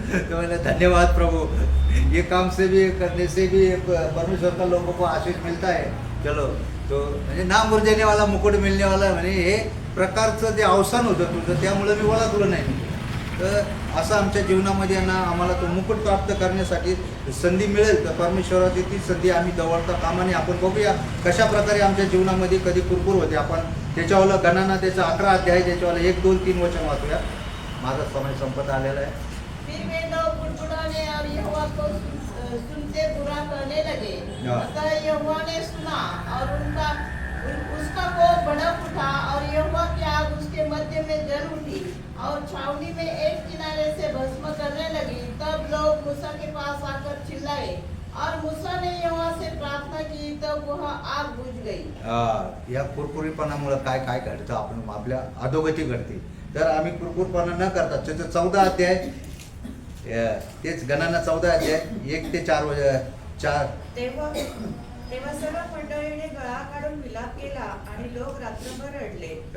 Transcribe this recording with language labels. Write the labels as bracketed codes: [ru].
[hi] तो मैंने धन्यवाद प्रभु, ये काम से भी करने से भी परमेश्वर का लोगों को आशीष मिलता है. [mr] चलो, तो म्हणजे [hi] ना मुरझाने वाला मुकुट मिलने वाला [mr] म्हणजे हे प्रकारचं ते अवसान होतं तुझं, त्यामुळे मी ओळखलं नाही. तर असं आमच्या जीवनामध्ये आम्हाला तो मुकुट प्राप्त करण्यासाठी संधी मिळेल तर परमेश्वराची ती संधी आम्ही जवळता कामाने आपण बघूया कशा प्रकारे आमच्या जीवनामध्ये कधी कुरकुर होते. आपण त्याच्यावाला गणना त्याचा 11 अध्याय त्याच्यावाला 1, 2, 3 वचन वाचूया. माझा समय संपत आलेला आहे. [hi] फिर वे लोग बुड़बुड़ाने और यहोवा को सुनते बुरा कहने लगे। अतः यहोवा ने सुना और उसका कोप भड़क उठा और यहोवा की आग उसके मध्य में जल उठी और छावनी में एक किनारे से भस्म करने लगी। तब लोग मूसा के पास आकर चिल्लाए और मूसा ने यहोवा से प्रार्थना की, तब वह आग बुझ गई. [mr] या कुरकुरीपणामुळे काय काय घडतं आपण आपल्या अधोगती घडते. तर आम्ही कुरकुरपणा न करता त्याचं 14 अध्याय तेच गणना 14 अध्याय 1 ते 4 तेव्हा सर्व मंडळीने गळा काढून विलाप केला आणि लोक रात्रभर रडले.